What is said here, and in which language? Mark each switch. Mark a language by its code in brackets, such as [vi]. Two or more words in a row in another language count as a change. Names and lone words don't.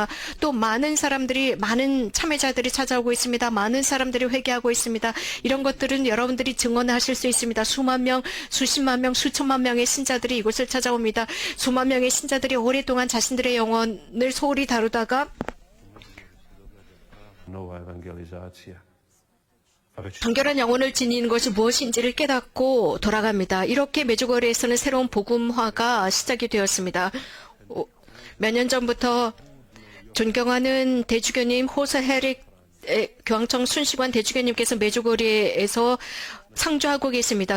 [ko] 또 많은 사람들이, 많은 참여자들이 찾아오고 있습니다. 많은 사람들이 회개하고 있습니다. 이런 것들은 여러분들이 증언하실 수 있습니다. 수만 명, 수십만 명, 수천만 명의 신자들이 이곳을 찾아옵니다. 수만 명의 신자들이 오랫동안 자신들의 영혼을 소홀히 다루다가 [hr] Nova evangelizacija. A već [ko] 정결한 영혼을 지니는 것이 무엇인지를 깨닫고 돌아갑니다. 이렇게 메주거리에서는 새로운 복음화가 시작이 되었습니다. 몇 년 전부터 존경하는 대주교님 호세 헤릭 교황청 순시관 대주교님께서 메주거리에서 상주하고 계십니다.